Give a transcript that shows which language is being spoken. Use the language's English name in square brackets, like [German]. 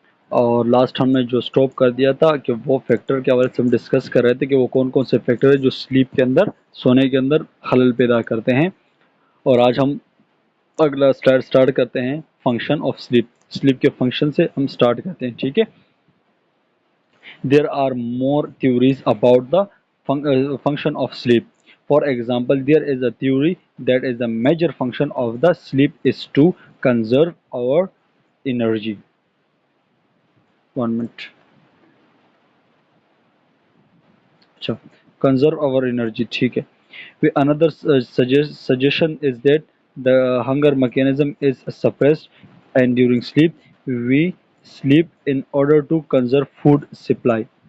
[Hindi] और लास्ट हमने जो स्टॉप कर दिया था कि वो फैक्टर के हवाले से हम डिस्कस कर रहे थे कि वो कौन कौन से फैक्टर है जो स्लीप के अंदर, सोने के अंदर खलल पैदा करते हैं। और आज हम अगला स्टार्ट करते हैं फंक्शन ऑफ स्लीप। स्लीप के फंक्शन से हम स्टार्ट करते हैं, ठीक है। [English] There are more theories about the function of sleep. For example, there is a theory that is the major function of the sleep is to conserve our energy. 1 minute. [Hindi] अच्छा, [English] conserve our energy, [Hindi] ठीक है। [English] Another suggestion is that the hunger mechanism is suppressed and during sleep we sleep in order to conserve food supply.